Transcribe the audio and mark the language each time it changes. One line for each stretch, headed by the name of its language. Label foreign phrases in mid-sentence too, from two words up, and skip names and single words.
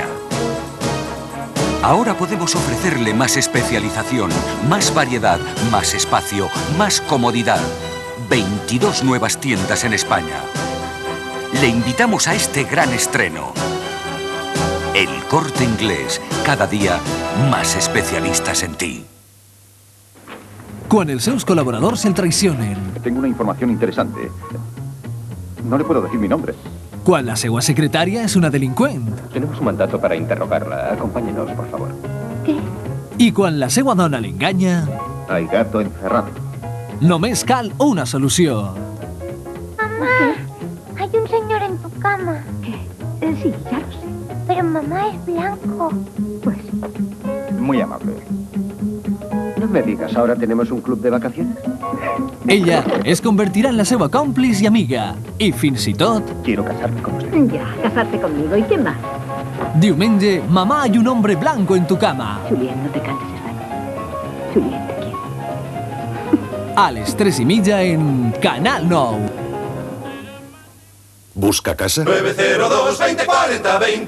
Spanish: Ahora podemos ofrecerle más especialización, más variedad, más espacio, más comodidad. 22 nuevas tiendas en España. Le invitamos a este gran estreno. El Corte Inglés, cada día más especialistas en ti.
Catalan: Quan els seus col·laboradors el traicionen.
Spanish: Tengo una información interesante. No le puedo decir mi nombre.
Catalan: Quan la seva secretària és una delinqüent.
Spanish: Tenemos un mandato para interrogarla. Acompáñenos, por favor. ¿Qué?
Catalan: I quan la seva dona l'enganya,
Spanish: Hay gato encerrado.
Catalan: només cal una solució.
Spanish: Mamá, hay un señor en tu cama. ¿Qué? Sí, ya lo sé. Pero mamá es blanco. Pues Muy amable. No me digas, ¿ahora tenemos un club de vacaciones?
Catalan: Ella es convertirà en la seva còmplice i amiga. I fins i tot,
Spanish: Quiero casarme con usted. ya, casarte conmigo. ¿Y qué más?
Catalan: diumenge, mamà
Spanish: hay un hombre blanco en tu cama. Julien, no te cantes esta noche. Julien, te quiero.
Catalan: A les 3:30 en Canal 9.
Spanish: ¿Busca casa? 902 20 40 20.